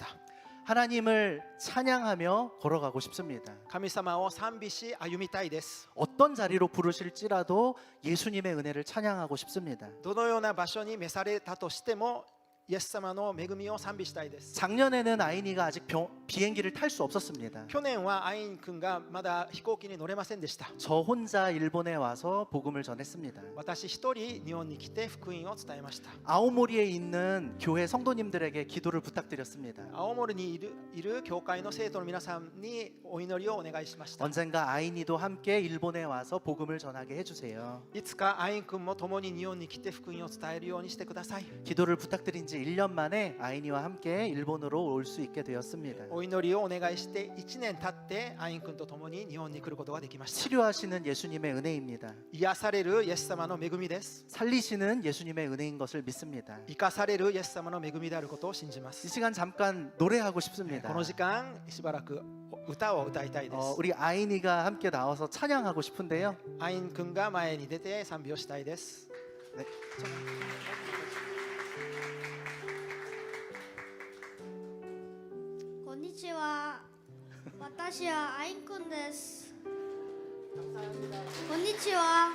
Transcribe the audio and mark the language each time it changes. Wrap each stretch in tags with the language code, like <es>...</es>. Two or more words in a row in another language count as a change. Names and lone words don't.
<ko>하나님을 찬양하며 걸어가고 싶습니다.</ko> <ja>神様を賛美し歩みたいです。</ja> <ko>어떤 자리로 부르실지라도 예수님의 은혜를 찬양하고 싶습니다.</ko> <ja>どのような場所に召されたとしてもイエス様の恵みを賛美したいです。</ja> <ko>작년에는 아이니가 아직 비행기를 탈 수 없었습니다.</ko> <ja>去年はアイン君がまだ飛行機に乗れませんでした。</ja> <ko>저 혼자 일본에 와서 복음을 전했습니다.</ko> <ja>私一人日本に来て福音を伝えました。</ja> <ko>아오모리에 있는 교회 성도님들에게 기도를 부탁드렸습니다.</ko> <ja>青森にいる教会の生徒の皆さんにお祈りをお願いしました。</ja> <ko>언젠가 아이니도 함께 일본에 와서 복음을 전하게 해주세요.</ko> <ja>いつかアイン君も共に日本に来て福音を伝えるようにしてください。</ja> <ko>기도를 부탁드린 지 1년 만에 아이니와 함께 일본으로 올 수 있게 되었습니다.</ko> <ja>お祈りをお願いして1年経ってアイン君と共に日本に来ることができました。</ja> <ko>치료하시는 예수님의 은혜입니다.</ko> <ja>癒されるイエス様の恵みです。</ja> <ko>살리시는 예수님의 은혜인 것을 믿습니다.</ko> <ja>生かされるイエス様の恵みであることを信じま</ja> <ko>이</ko> <ja>す。</ja> <ko>시간 잠깐 노래하고 싶습니다.</ko> <ja>この時間しばらく歌を歌いたいです。</ja> <ko>우리 아이니가 함께 나와서 찬양하고 싶은데요.</ko> <ja>アイン君が前に出て賛美をしたいです。</ja> <ko>네.</ko> <ja>konnichiwa. 私はアインくんです。こんにちは。</ja>